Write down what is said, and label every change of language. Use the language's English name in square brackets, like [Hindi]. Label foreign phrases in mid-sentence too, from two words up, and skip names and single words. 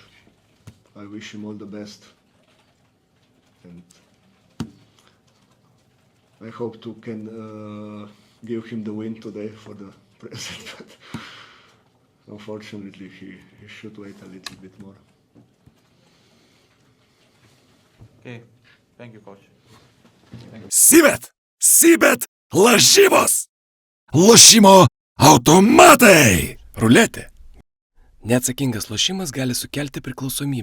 [English] I wish him all the best, and I hope to can give him the win today for the present. But unfortunately, he should wait a little bit more. Okay, thank you, coach. [Lithuanian] Sybet lažybos, lošimo automatai, ruletė. Neatsakingas lošimas gali sukelti priklausomybę.